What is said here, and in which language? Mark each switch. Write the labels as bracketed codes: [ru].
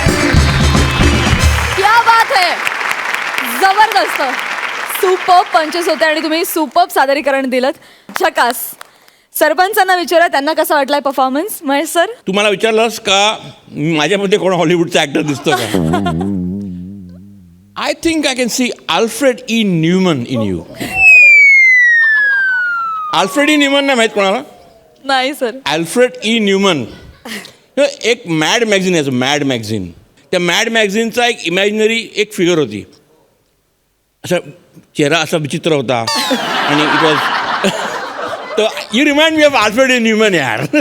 [hi] क्या बात है, [mr] जबरदस्त, सुपर पंचेस होते आणि तुम्ही सुपर सादरीकरण दिलं. झकास. सरपंचांना विचारा त्यांना कसा वाटलाय परफॉर्मन्स. महेश सर, तू मला विचारलंस का माझ्यामध्ये कोण हॉलिवूडचा ऍक्टर दिसतो का? [en] I think I can see Alfred E Newman in you. [mr] Alfred E Neumann नाही माहीत कोणाला? नाही सर. अल्फ्रेड ई न्यूमन एक मॅड मॅगझिन आहे, मॅड मॅगझिन. त्या मॅड मॅगझिनचा एक इमॅजिनरी एक फिगर होती, असा चेहरा असा विचित्र होता आणि इट वॉज तर [en] you remind me of Alfred E Newman [mr] यार.